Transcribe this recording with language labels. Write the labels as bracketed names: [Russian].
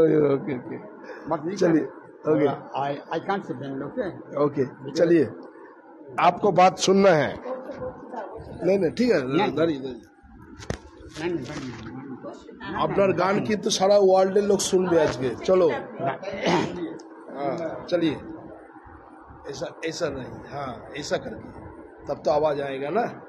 [Hindi] चलिए ओके चलिए, आपको बात सुनना है। नहीं ठीक है, [Bangla] আপনার গান কিন্তু সারা ওয়ার্ল্ডের লোক শুনবে আজকে। [Hindi] চলো चलिए, ऐसा नहीं, हाँ ऐसा करके तब तो आवाज आएगा ना।